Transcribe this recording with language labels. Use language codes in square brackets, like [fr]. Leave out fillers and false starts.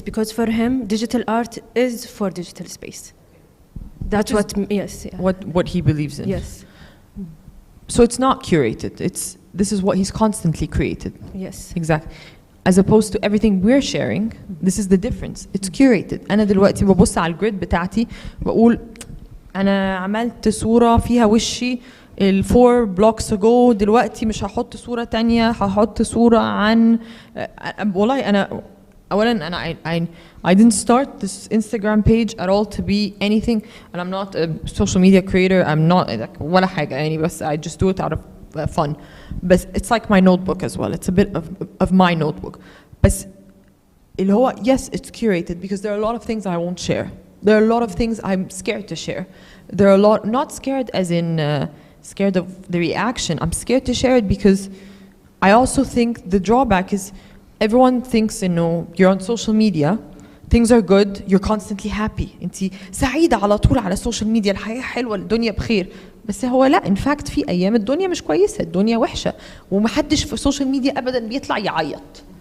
[en] Because for him, digital art is for digital space. That's yes. Yeah. What he believes in. Yes. So it's not curated. This is what he's constantly created. Yes. Exactly. As opposed to everything we're sharing, this is the difference. It's curated. [ar] أنا دلوقتي ببص على الجريد بتاعتي بقول أنا عملت صورة فيها وشي [en] 4 blocks ago، [ar] دلوقتي مش هحط صورة تانية، هحط صورة عن والله أنا أولاً أنا [en] I didn't start this Instagram page at all to be anything, and I'm not a social media creator. I'm not [ar] ولا حاجة يعني، بس [en] I just do it out of fun. But it's like my notebook as well. It's a bit of my notebook. But [ar] اللي هو [en] yes, it's curated because there are a lot of things I won't share. There are a lot of things I'm scared to share. There are a lot, not scared as in scared of the reaction. I'm scared to share it because I also think the drawback is everyone thinks, you know, you're on social media, things are good, you're constantly happy. [ar] انتي سعيدة على طول على السوشيال ميديا، الحياة حلوة، الدنيا بخير. بس هو لا، [en] in fact [ar] في أيام الدنيا مش كويسة، الدنيا وحشة، ومحدش في السوشيال ميديا أبدا بيطلع يعيط.